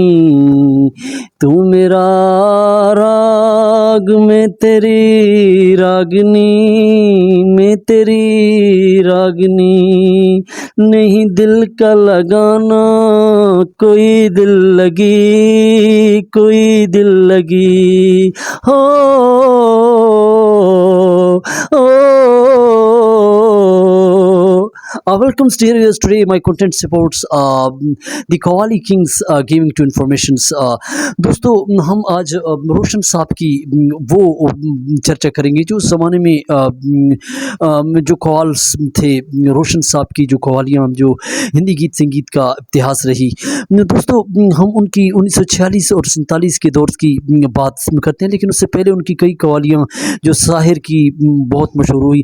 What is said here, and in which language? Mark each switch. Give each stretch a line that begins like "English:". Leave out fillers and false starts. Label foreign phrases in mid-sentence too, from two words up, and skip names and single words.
Hindi: तू मेरा राग मैं तेरी रागनी, मैं तेरी रागनी। नहीं दिल का लगाना कोई दिल लगी, कोई दिल लगी हो।
English: Welcome dear viewers. Today my content supports the Qawwali Kings giving to informations.
Hindi: दोस्तों हम आज रोशन साहब की वो चर्चा करेंगे जो उस ज़माने में जो कव्वाल्स थे, रोशन साहब की जो कव्वालियाँ जो हिंदी गीत संगीत का इतिहास रही। दोस्तों हम उनकी 1946 और 47 के दौर की बात करते हैं, लेकिन उससे पहले उनकी कई कव्वालियाँ जो साहिर की बहुत मशहूर हुई।